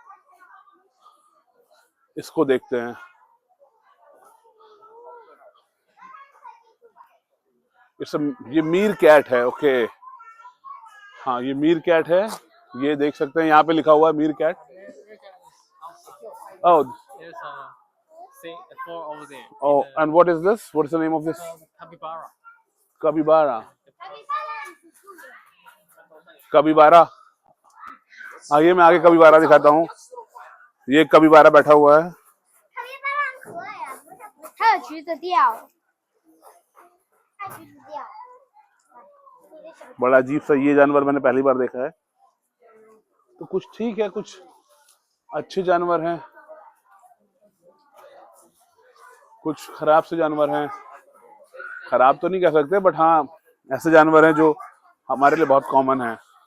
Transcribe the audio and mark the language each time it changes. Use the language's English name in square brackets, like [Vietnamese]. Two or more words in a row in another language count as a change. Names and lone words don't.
[Hindi] इसको देखते हैं। ये मीर कैट है। ओके, हाँ ये मीर कैट है। ये देख सकते हैं यहाँ पे लिखा हुआ है मीर कैट। ओह, [English] There's four over there. oh, and what is this? What is the name of this? Capybara. Capybara. Capybara. [Hindi] आइए मैं आगे कबीबारा दिखाता हूँ। ये कबीबारा बैठा हुआ है। [Chinese] 还有橘子调，还有橘子调。 [Hindi] बड़ा अजीब सा ये जानवर मैंने पहली बार देखा है। तो कुछ ठीक है, कुछ अच्छे जानवर हैं, कुछ खराब से जानवर हैं। खराब तो नहीं कह सकते, बट हाँ ऐसे जानवर हैं जो हमारे लिए बहुत कॉमन है।